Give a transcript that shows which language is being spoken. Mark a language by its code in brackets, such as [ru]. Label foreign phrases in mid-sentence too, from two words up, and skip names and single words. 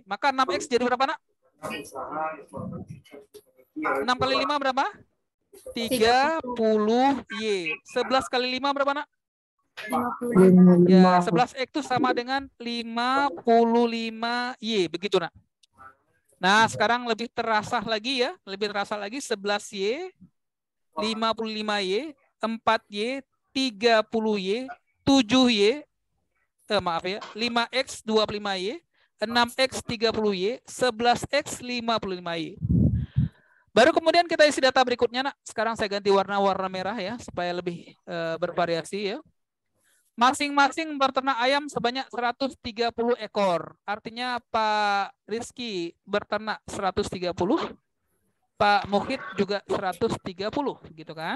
[id] Maka 6X jadi berapa, Nak? 6 kali 5 berapa? 30Y. 11 kali 5 berapa, Nak? 50. Ya, 11X itu sama dengan 55Y. Begitu, Nak. Nah, sekarang lebih terasa lagi ya. Lebih terasa lagi 11Y, 55Y, 4Y, 30Y, 7Y, maaf ya, 5X 25Y, 6X 30Y, 11X 55Y. Baru kemudian kita isi data berikutnya, Nak. Sekarang saya ganti warna merah ya, supaya lebih bervariasi ya. Masing-masing berternak ayam sebanyak 130 ekor. Artinya Pak Rizky berternak 130, Pak Mukhid juga 130, gitu kan?